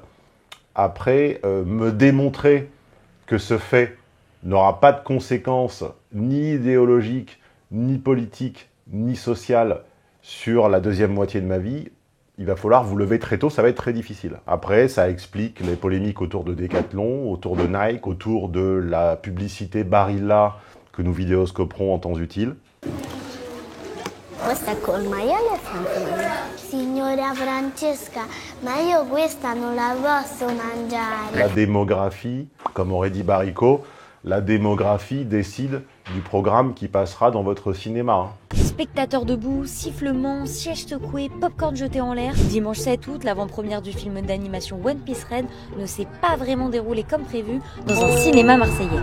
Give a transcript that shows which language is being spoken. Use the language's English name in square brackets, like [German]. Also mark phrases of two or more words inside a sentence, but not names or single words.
[French] Après, me démontrer que ce fait n'aura pas de conséquences ni idéologiques, ni politiques, ni sociales sur la deuxième moitié de ma vie, il va falloir vous lever très tôt, ça va être très difficile. Après, ça explique les polémiques autour de Decathlon, autour de Nike, autour de la publicité Barilla que nous vidéoscoperons en temps utile. [Italian] Questa col maiale a fianco. Signora Francesca, ma io questa non la posso mangiare. [French] La démographie, comme aurait dit Barico, la démographie décide du programme qui passera dans votre cinéma. Spectateurs debout, sifflements, sièges secoués, popcorn jeté en l'air. Dimanche 7 août, l'avant-première du film d'animation One Piece Red ne s'est pas vraiment déroulée comme prévu dans un cinéma marseillais.